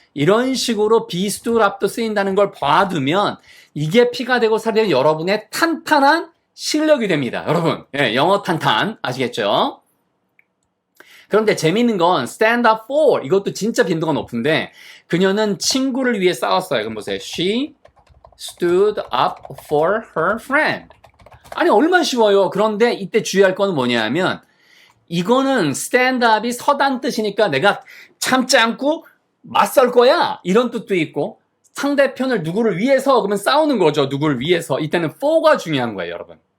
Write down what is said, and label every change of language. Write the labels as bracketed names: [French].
[Korean] 이런 식으로 be stood up도 쓰인다는 걸 봐두면 이게 피가 되고 살이 되는 여러분의 탄탄한 실력이 됩니다. 여러분, 영어 탄탄 아시겠죠? 그런데 재밌는 건 stand up for 이것도 진짜 빈도가 높은데 그녀는 친구를 위해 싸웠어요. 그럼 보세요. [English] She stood up for her friend. [Korean] 아니 얼마나 쉬워요. 그런데 이때 주의할 건 뭐냐면 이거는 stand up이 서단 뜻이니까 내가 참지 않고 맞설 거야 이런 뜻도 있고 상대편을 누구를 위해서 그러면 싸우는 거죠. 누구를 위해서. 이때는 for가 중요한 거예요, 여러분.